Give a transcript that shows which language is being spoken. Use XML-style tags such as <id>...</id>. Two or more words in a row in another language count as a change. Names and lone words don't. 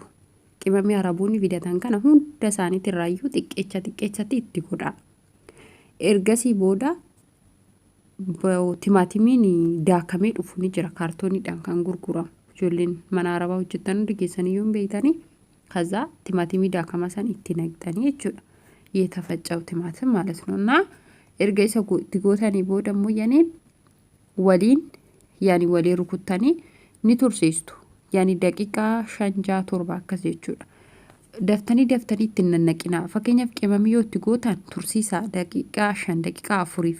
<om>Qimamii araboonni fidatan kana hunda isaaniitti irraayyuu xiqqeechatti itti godha. Ergasii booda timaatimiin daakamee dhufu ni jira kaartooniidhaan kan gurguramu. Ijoolleen mana arabaa hojjetan hundi keessanii yoo beeytanii</om> <am>ከዛ ቲማቲም</am> <om>ዳካማ san itti naqxanii jechuudha.</om> <am>የተፈጨው ቲማቲም ማለት ነውና</am> <om>erga isa gootanii booda immoo yaneen waliin yaani walii rukutanii ni tursiistu. Yaani daqiiqaa 5-7 akkas jechuudha. Daftanii itti nannaqinaa. Fakkeenyaaf qimamii yoo itti gootan tursiisaa daqiiqaa 5 daqiiqaa 4f.</om>